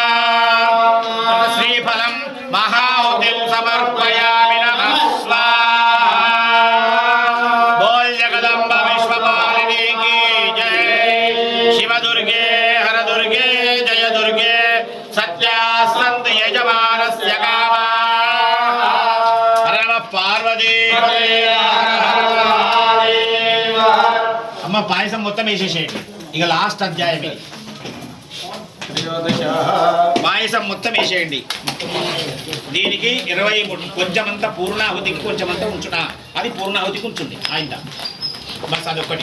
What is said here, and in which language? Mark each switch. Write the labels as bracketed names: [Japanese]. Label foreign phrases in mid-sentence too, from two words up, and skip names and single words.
[Sanskrit] श्रीफलं महाहुतिं समर्पयामि नमः स्वाहा। [Hindi] बोल जगदम्ब विश्वपालिनी की जय। [Sanskrit] शिव दुर्गे हर दुर्गे जय दुर्गे सत्यासन्त यजमानस्य कामाः। हर नमः पार्वती [Telugu] అమ్మ పాయసం మొత్తం వేసేసేయండి. ఇక లాస్ట్ అధ్యాయం ఇది. పాయసం మొత్తం వేసేయండి. దీనికి 23 కొంచెమంతా పూర్ణాహుతికి కొంచెమంతా ఉంచుట, అది పూర్ణాహుతికి ఉంచుంది ఆయన బస్ అదొక్కటి.